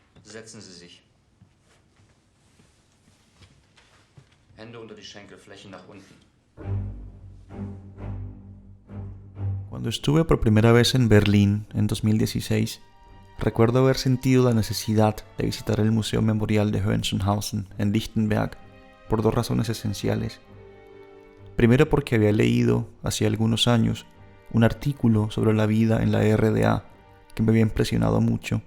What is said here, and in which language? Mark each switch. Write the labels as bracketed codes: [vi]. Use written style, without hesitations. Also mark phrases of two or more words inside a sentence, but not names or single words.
[de] Setzen Sie sich. Hände unter die Schenkelflächen nach unten. [es] Cuando estuve por primera vez en Berlín en 2016, recuerdo haber sentido la necesidad de visitar el Museo Memorial de Hohenschönhausen en Lichtenberg por dos razones esenciales. Primero, porque había leído, hace algunos años, un artículo sobre la vida en la RDA que me había impresionado mucho.